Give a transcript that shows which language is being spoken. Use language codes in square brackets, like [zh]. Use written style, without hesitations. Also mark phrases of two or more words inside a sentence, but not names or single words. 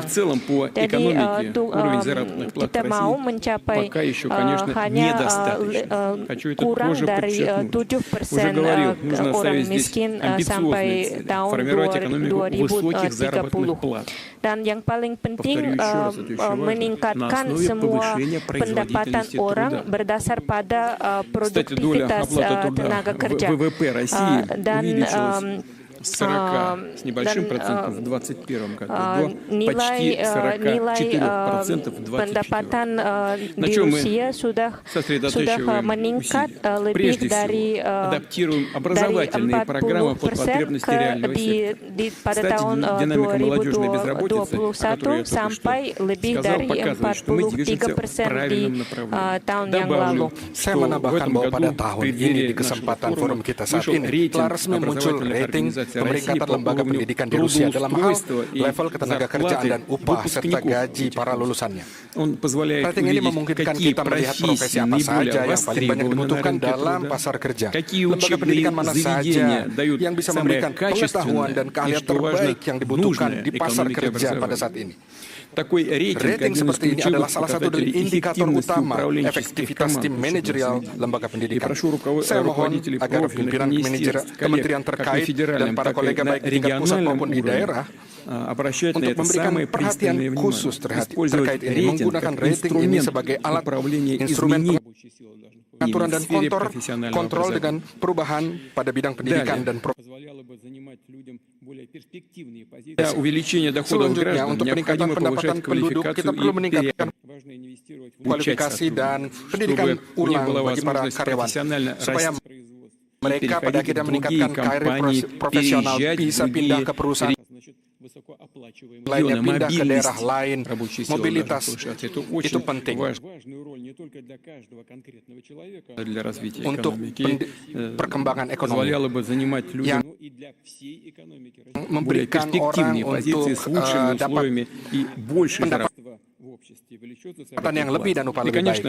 [id] Jadi kita mau mencapai hanya kurang dari 7% orang miskin sampai tahun 2030. Dan yang paling penting meningkatkan semua pendapatan orang berdasar pada produktivitas tenaga kerja. Dan [ru] с 40 с небольшим процентом в 2021 году до почти 44% в 2021. На чем мы сосредотачиваем усилия? Прежде всего, адаптируем образовательные программы под потребности реального сектора. Кстати, динамика молодежной безработицы, о которой я только что сказал, показывает, что мы движемся в правильном направлении. Добавлю, [id] Saya [ru] что в [id] menambahkan [ru] этом [id] bahwa pada [ru] году [id] tahun [ru] в [id] ini di [ru] преддверии нашего [id] kesempatan forum [ru] форума [id] kita saat [ru] вышел [id] ini telah [ru] рейтинг [id] resmi muncul [ru] образовательных [id] rating [ru] организаций России [id] pemeringkatan [ru] по [id] lembaga [ru] уровню [id] pendidikan di Rusia dalam hal [ru] трудоустройства и [id] level ketenaga kerjaan [ru] зарплаты [id] dan upah serta [ru] выпускников [id] gaji [ru] этих [id] para [ru] вузов. [id] lulusannya. [ru] Он позволяет [id] Rating ini [ru] увидеть, [id] memungkinkan [ru] какие [id] kita melihat profesi [ru] профессии [id] apa saja [ru] наиболее [id] yang paling banyak [ru] востребованы на [id] dibutuhkan [ru] рынке [id] dalam [ru] труда, [id] pasar kerja. [ru] какие [id] Lembaga [ru] учебные [id] pendidikan mana [ru] заведения [id] saja [ru] дают [id] yang bisa [ru] самое [id] memberikan pengetahuan [ru] качественное [id] dan [ru] и, [id] keahlian [ru] что важно, [id] terbaik yang dibutuhkan [ru] нужное [id] di pasar [ru] экономике [id] kerja pada [ru] образования. [id] saat ini. [ru] Такой рейтинг [id] Rating [ru] один из [id] seperti ini [ru] ключевых [id] adalah salah satu dari [ru] показателей [id] indikator [ru] эффективности [id] utama [ru] управленческих [id] efektivitas [ru] команд [id] tim [ru] учебных [id] manajerial [ru] заведений. [id] lembaga [ru] И [id] pendidikan. [ru] прошу [id] Saya mohon [ru] руководителей [id] agar [ru] профильных [id] pimpinan [ru] министерств, коллег, [id] kementerian [ru] как на [id] terkait dan [ru] федеральном, [id] para [ru] так и [id] kolega [ru] на [id] baik di tingkat pusat [ru] региональном [id] maupun di [ru] уровне [id] daerah [ru] обращать на [id] untuk [ru] это [id] memberikan [ru] самое [id] perhatian [ru] пристальное [id] khusus [ru] внимание. Использовать [id] terkait ini, [ru] рейтинг [id] menggunakan [ru] как [id] rating ini [ru] инструмент [id] sebagai alat [ru] управления [id] instrumen [ru] изменений [id] pengaturan [ru] в [id] dan [ru] сфере профессионального [id] kontrol dengan [ru] образования. [id] perubahan pada bidang pendidikan dan [ru] Позволяло бы занимать людям более перспективные позиции. Для увеличения доходов [id] selanjutnya [ru] граждан [id] untuk peningkatan [ru] необходимо [id] pendapatan [ru] повышать [id] penduduk kita [ru] квалификацию [id] perlu [ru] и [id] meningkatkan [ru] важно инвестировать в [id] kualifikasi dan pendidikan [ru] чтобы у них [id] ulang [ru] была [id] bagi para [ru] возможность [id] karyawan [ru] профессионально [id] supaya [ru] расти [id] mereka pada akhirnya meningkatkan karir profesional bisa pindah ke perusahaan lainnya, pindah ke daerah lain. Mobilitas itu penting untuk perkembangan ekonomi yang memberikan orang untuk dapat pendapatan yang lebih dan upah lebih baik.